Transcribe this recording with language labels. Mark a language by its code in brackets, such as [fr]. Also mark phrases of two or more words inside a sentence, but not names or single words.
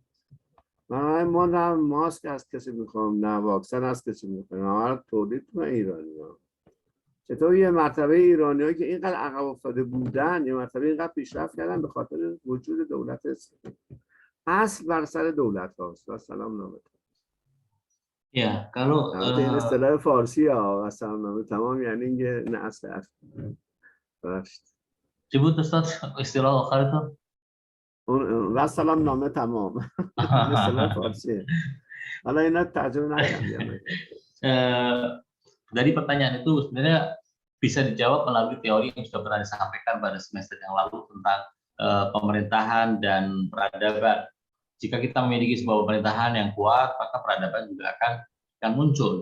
[fa] ما نه ماسک از کسی میخوام، نه واکسن از کسی میخوام، همه تولید میکنن ایرانی‌ها. چطور یه مرتبه ایرانیایی که اینقدر عقب افتاده بودن یه مرتبه اینقدر پیشرفت کردن؟ به خاطر وجود دولت اسلامی. اصل بر سر دولت هاست. و سلام نامه. [id] Ya, kalau [fa] این اصطلاح فارسی ها و سلام نامه تمام یعنی اینکه نه اصل [id] sebut Ustaz istilah akhir itu. [fa] و سلام نامه تمام. اصطلاح فارسیه. حالا اینا ترجمه نکردم. [id] Dari pertanyaan itu sebenarnya bisa dijawab melalui teori yang sudah pernah disampaikan pada semester yang lalu tentang pemerintahan dan peradaban. Jika kita memiliki sebuah pemerintahan yang kuat, maka peradaban juga akan muncul.